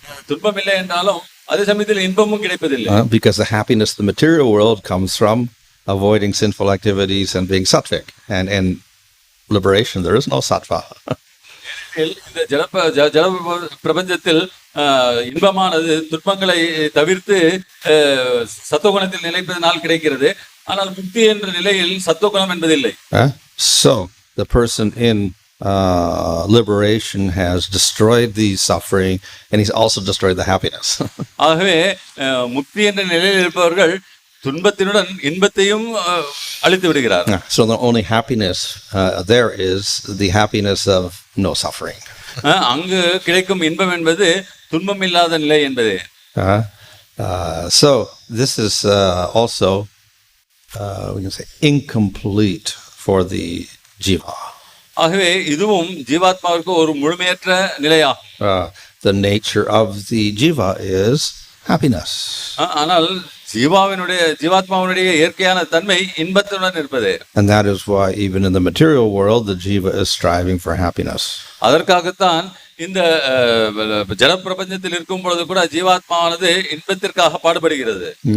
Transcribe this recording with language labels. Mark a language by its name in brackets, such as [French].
[Tamil] துன்பம் இல்லை என்றாலும் அதே சமயத்தில் இன்பமும் கிடைப்பதில்லை. [English] Because the happiness of the material world comes from avoiding sinful activities and being sattvic. And in liberation, there is no sattva. [Tamil] இந்த ஜட பிரபஞ்சத்தில் இன்பமானது துன்பங்களை தவிர்த்து சத்துவகுணத்தில் நிலைப்பதனால் கிடைக்கிறது. ஆனால் முக்தி என்ற நிலையில் சத்துவகுணம் என்பதில்லை. [English] So the person in liberation has destroyed the suffering and he's also destroyed the happiness. [Tamil] ஆகவே முக்தி என்ற நிலையில் இருப்பவர்கள் துன்பத்தினுடன் இன்பத்தையும் அழித்து விடுகிறார். [English] So the only happiness there is the happiness of no suffering. [Tamil] அங்கு கிடைக்கும் இன்பம் என்பது துன்பம் இல்லாத நிலை என்பது. [English] So this is also we can say incomplete for the jiva. [Tamil] ஆகவே இதுவும் ஜீவாத்மாவிற்கு ஒரு முழுமையற்ற நிலையாகும். [English] The nature of the jiva is happiness. [Tamil] ஆனால் ஜீவாத்மாவினுடைய இயற்கையான தன்மை இன்பத்துடன் இருப்பது. [English] And that is why even in the material world the jiva is striving for happiness. [Tamil] அதற்காகத்தான் இந்த ஜட பிரபஞ்சத்தில் இருக்கும் பொழுது கூட ஜீவாத்மாவானது இன்பத்திற்காக பாடுபடுகிறது.